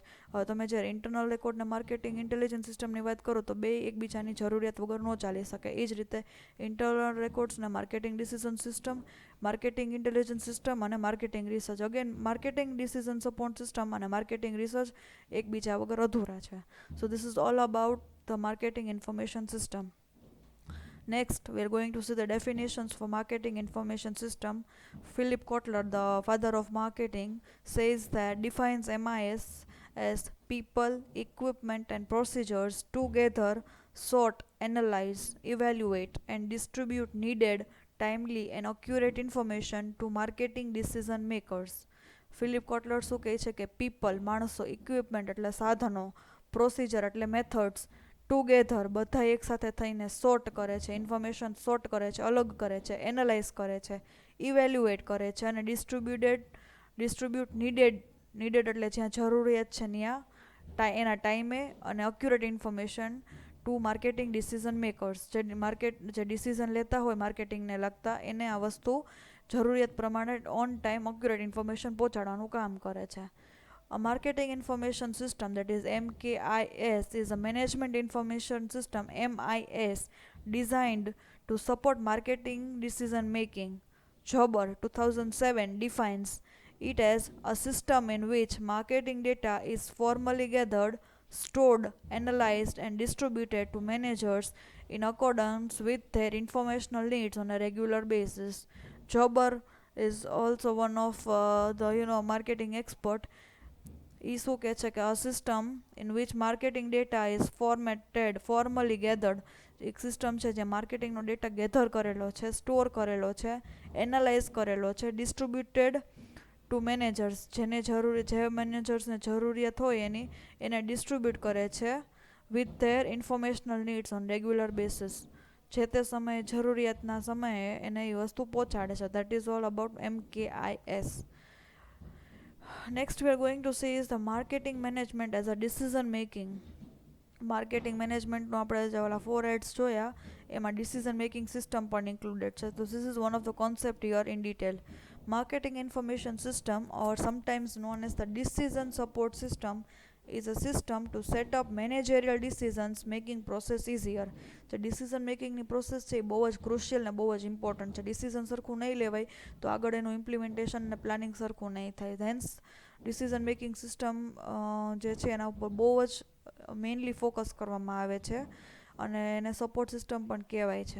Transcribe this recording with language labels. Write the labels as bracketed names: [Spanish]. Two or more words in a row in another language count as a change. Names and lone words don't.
[Gujarati] હવે તમે જ્યારે [English] internal record [Gujarati] અને [English] marketing intelligence systemની [Gujarati] વાત કરો તો બે એકબીજાની જરૂરિયાત વગર ન ચાલી શકે. એ જ રીતે [English] internal records [Gujarati] અને [English] marketing decision system, marketing intelligence system [Gujarati] અને [English] marketing research. again marketing decision support system [Gujarati] અને [English] marketing research [Gujarati] એકબીજા વગર અધૂરા છે. [English] so this is all about the marketing information system. Next, we are going to see the definitions for marketing information system. Philip Kotler, the father of marketing, says that defines MIS as people, equipment and procedures together sort, analyze, evaluate and distribute needed, timely and accurate information to marketing decision makers. [Gujarati] ફિલિપ કોટલર શું કહે છે કે પીપલ, માણસો, ઇક્વિપમેન્ટ એટલે સાધનો, પ્રોસિજર એટલે મેથડ્સ, ટુગેધર બધા એકસાથે થઈને સોર્ટ કરે છે, [English] information sort [Gujarati] કરે છે, અલગ કરે છે, એનાલાઇઝ કરે છે, ઇવેલ્યુએટ કરે છે અને [English] distribute needed [Gujarati] એટલે જ્યાં જરૂરિયાત છે ત્યાં એના ટાઈમે અને [English] accurate information to marketing decision makers. [Gujarati] જે ડિસિઝન લેતા હોય માર્કેટિંગને લગતા એને આ વસ્તુ જરૂરિયાત પ્રમાણે [English] on time accurate information [Gujarati] પહોંચાડવાનું કામ કરે છે. [English] A marketing information system, that is MKIS, is a management information system MIS designed to support marketing decision making. Jobber 2007 defines it as a system in which marketing data is formally gathered, stored, analyzed and distributed to managers in accordance with their informational needs on a regular basis. Jobber is also one of the marketing expert. [Gujarati] એ શું કહે છે કે આ [English] system in which marketing data is formally gathered. [Gujarati] એક સિસ્ટમ છે જે માર્કેટિંગનો [English] data gather [Gujarati] કરેલો છે, સ્ટોર કરેલો છે, એનાલાઇઝ કરેલો છે, [English] distributed to managers, [Gujarati] જે મેનેજર્સને જરૂરિયાત હોય એને ડિસ્ટ્રીબ્યુટ કરે છે [English] with their informational needs on regular basis. [Gujarati] જે તે સમયે જરૂરિયાતના સમયે એને એ વસ્તુ પહોંચાડે છે. [English] that is all about MKIS. Next we are going to see is the marketing management as a decision making. marketing managementનો [Gujarati] આપણે જે ઓલા 4 હેડ્સ જોયા એમાં [English] decision making system [Gujarati] પણ ઇન્ક્લુડેડ છે. [English] તો this is one of the concept here in detail. marketing information system or sometimes known as the decision support system is a system to set up managerial decisions making process easier. [Gujarati] જે ડિસિઝન મેકિંગની પ્રોસેસ છે એ બહુ જ ક્રુશિયલ ને બહુ જ ઇમ્પોર્ટન્ટ છે. ડિસિઝન સરખું નહીં લેવાય તો આગળ એનું ઇમ્પ્લિમેન્ટેશન અને પ્લાનિંગ સરખું નહીં થાય. [English] hence decision making system [Gujarati] જે છે એના ઉપર બહુ જ મેઇનલી ફોકસ કરવામાં આવે છે અને એને [English] support system [Gujarati] પણ કહેવાય છે.